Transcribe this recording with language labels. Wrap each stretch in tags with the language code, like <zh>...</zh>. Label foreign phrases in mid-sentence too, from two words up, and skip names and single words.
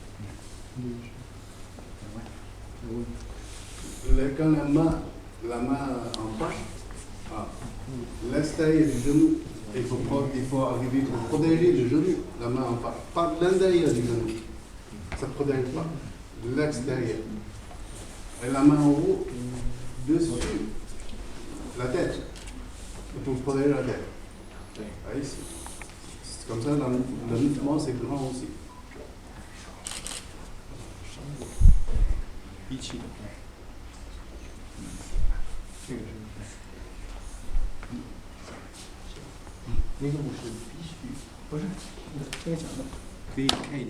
<fr>Quand la main en face, l'extérieur du genou, il faut arriver pour protéger le genou, la main en face, pas l'intérieur du genou. Ça ne protège pas l'extérieur. Et la main en haut, dessus, la tête, pour protéger la tête. Ah, ici. C'est comme ça, le mouvement c'est grand aussi. Ichi.</fr> <zh>那个不是必须，不是，这个角度。可以开一点。</zh>